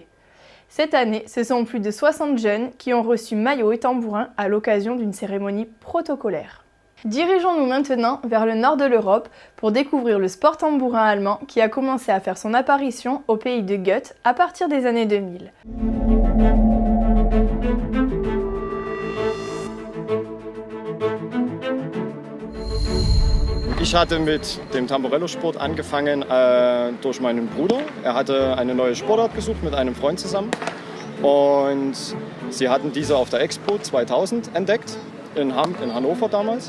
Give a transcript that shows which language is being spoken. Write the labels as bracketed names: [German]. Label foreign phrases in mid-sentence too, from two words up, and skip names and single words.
[French] Cette année, ce sont plus de 60 jeunes qui ont reçu maillots et tambourins à l'occasion d'une cérémonie protocolaire. Dirigeons-nous maintenant vers le nord de l'Europe pour découvrir le sport tambourin allemand qui a commencé à faire son apparition au pays de Goethe à partir des années 2000. [German] Ich hatte mit dem Tamburello-Sport angefangen durch meinen Bruder. Er hatte eine neue Sportart gesucht mit einem Freund zusammen. Und sie hatten diese auf der Expo 2000 entdeckt, in Hannover damals.